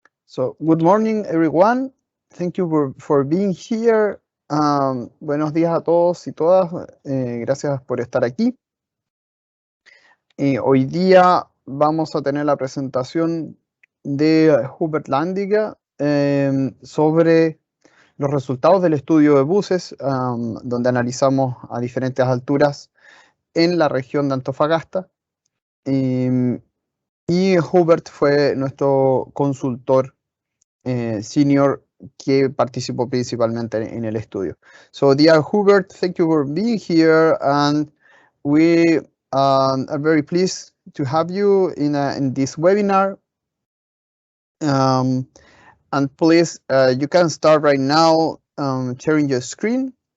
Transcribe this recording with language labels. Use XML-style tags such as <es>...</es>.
<en>So, good morning, everyone. Thank you for being here.</en> <es>Buenos días a todos y todas. Gracias por estar aquí. Hoy día vamos a tener la presentación de Hubert Landiger sobre los resultados del estudio de buses, donde analizamos a diferentes alturas en la región de Antofagasta. Y Hubert fue nuestro consultor senior que participó principalmente en el estudio.</es> <en>So, dear Hubert, thank you for being here, and we are very pleased to have you in this webinar. And please, you can start right now sharing your screen.</en>